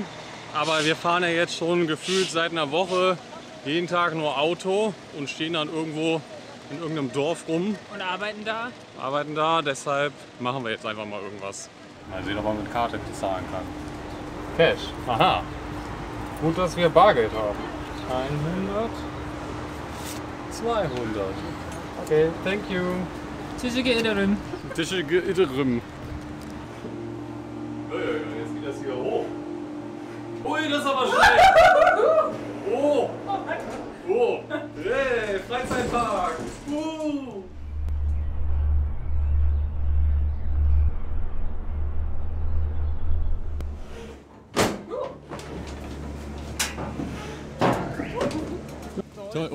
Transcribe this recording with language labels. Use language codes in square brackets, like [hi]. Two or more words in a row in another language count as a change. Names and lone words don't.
[de] Aber wir fahren ja jetzt schon gefühlt seit einer Woche jeden Tag nur Auto und stehen dann irgendwo in irgendeinem Dorf rum. Und arbeiten da. Deshalb machen wir jetzt einfach mal irgendwas. Mal sehen, ob man mit Karte bezahlen kann. Cash. Aha. Gut, dass wir Bargeld haben. 100. 200. [en] Okay, thank you. [tr] Teşekkür ederim. Teşekkür ederim. [de] Jetzt geht das hier hoch. Ui, das ist aber schnell. Oh. Oh. Hey, Freizeitpark. Toll.